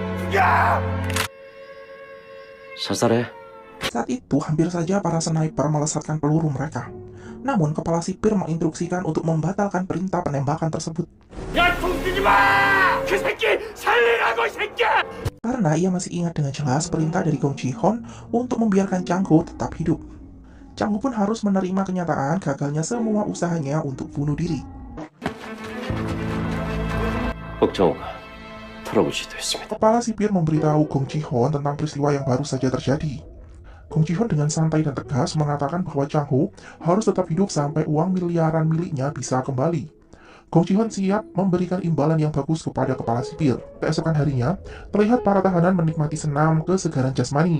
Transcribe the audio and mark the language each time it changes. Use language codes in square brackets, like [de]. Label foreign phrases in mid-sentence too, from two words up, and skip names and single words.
[ko] 사살해. [id] Saat itu hampir saja para sniper melesatkan peluru mereka. Namun kepala sipir menginstruksikan untuk membatalkan perintah penembakan tersebut. [ko] 야, 돈 뛰지 마! 그 새끼 살리라고, 이 새끼야! [id] Karena ia masih ingat dengan jelas perintah dari Gong Ji-hon untuk membiarkan Chang Ho tetap hidup. Chang Ho pun harus menerima kenyataan gagalnya semua usahanya untuk bunuh diri. [ko] 복정호가 털어볼 수도 있습니다. [id] Kepala sipir memberitahu Gong Ji-hon tentang peristiwa yang baru saja terjadi. Gong Ji-hon dengan santai dan tegas mengatakan bahwa Chang Ho harus tetap hidup sampai uang miliaran miliknya bisa kembali. Gong Ji-hon siap memberikan imbalan yang bagus kepada kepala sipir. Keesokan harinya, terlihat para tahanan menikmati senam kesegaran jasmani.